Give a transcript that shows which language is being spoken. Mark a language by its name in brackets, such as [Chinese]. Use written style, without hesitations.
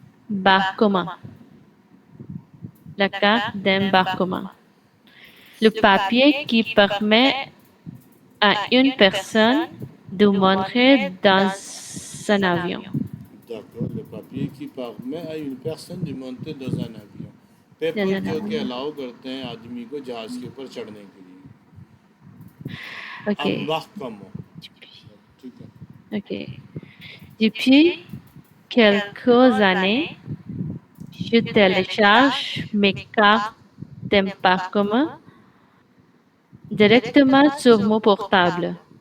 [French] D'embarquement. La carte d'embarquement. Le papier qui permet à une personne de monter dans un avion. D'accord, le papier qui permet à une personne de monter dans un avion। [Hindi] Paper [French] Dans un [Hindi] जो कि [French] avion. [Hindi] Allow करते हैं आदमी को जहाज के ऊपर चढ़ने के लिए। [English] Ok. [Hindi] embarquement, ठीक है। [English] Ok. [French] Depuis quelques années, je télécharge mes cartes d'embarquement directement sur mon portable.